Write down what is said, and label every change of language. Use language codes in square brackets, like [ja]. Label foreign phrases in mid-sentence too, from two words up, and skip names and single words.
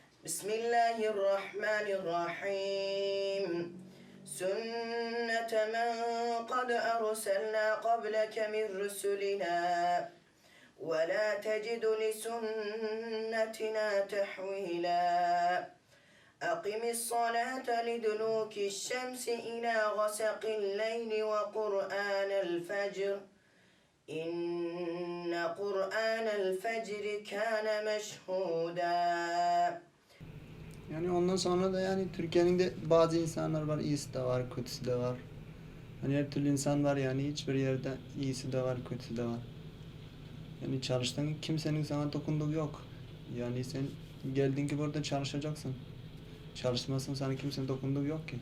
[ar] Bismillahirrahmanirrahim. سنة من قد أرسلنا قبلك من رسلنا. ولا تجد لسنتنا تحويلا. أقم الصلاة لدلوك الشمس إلى غسق الليل وقرآن الفجر إن قرآن الفجر كان مشهودا. [tr] Yani ondan sonra da yani Türkiye'nin de bazı insanlar var, iyisi de var, kötüsü de var. Hani her türlü insan var yani hiçbir yerde iyisi de var, kötüsü de var. Yani çalıştığın kimsenin sana dokunduğu yok. Yani sen geldin ki burada çalışacaksın. Çalışmazsan sana kimsenin dokunduğu yok ki.